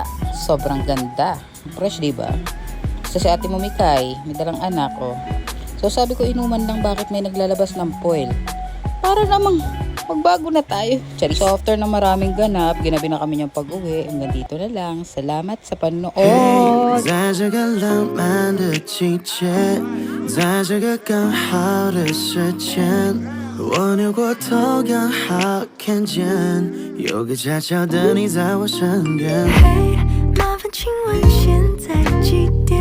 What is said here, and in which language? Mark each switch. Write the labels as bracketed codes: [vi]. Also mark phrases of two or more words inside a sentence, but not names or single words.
[tl] Sobrang ganda. Fresh, diba? Kasi si ate mo, Mikay, may dalang anak, oh. So, sabi ko, inuman lang bakit may naglalabas ng foil. Para namang magbago na tayo. So, after ng maraming ganap, ginabi na kami niyang pag-uwi. Hanggang dito na lang. Salamat sa panonood. [zh] 在这个浪漫的季节，在这个刚好的时间，我扭过头刚好看见有个恰巧的你在我身边。嘿，麻烦请问现在几点？